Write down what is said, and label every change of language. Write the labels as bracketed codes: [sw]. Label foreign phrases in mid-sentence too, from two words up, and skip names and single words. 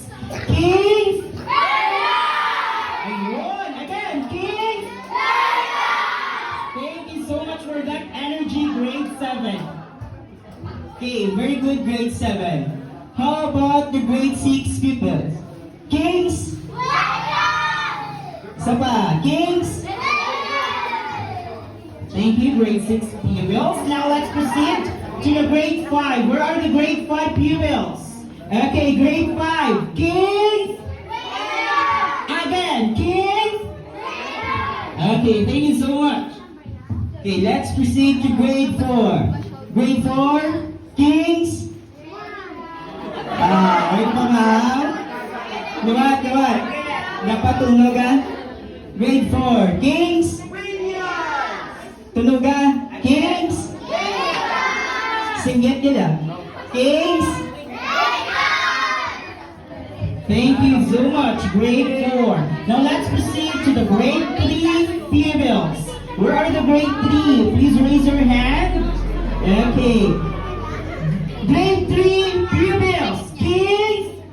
[en] Kings. Ayun. Again, Kings. Thank you so much for that energy, grade 7. Okay, very good, grade 7. How about the grade 6 pupils? Kings. [hil] Isa pa, [en] Kings. Thank you, grade 6 pupils. Now let's proceed to the grade 5. Where are the grade 5 pupils? Okay, grade 5. Kings. Again, Kings. Okay, thank you so much. Okay, let's proceed to grade 4. Grade 4, Kings. Wait pa ma'am. [hil] Liwat. Dapat tunugan. [en] Grade 4, Kings. Tunugan. Kings. [hil] Singgit nila. [en] Kings. Thank you so much, grade 4. Now let's proceed to the grade 3 pupils. Where are the grade 3? Please raise your hand. Okay. Grade 3 pupils. Kings.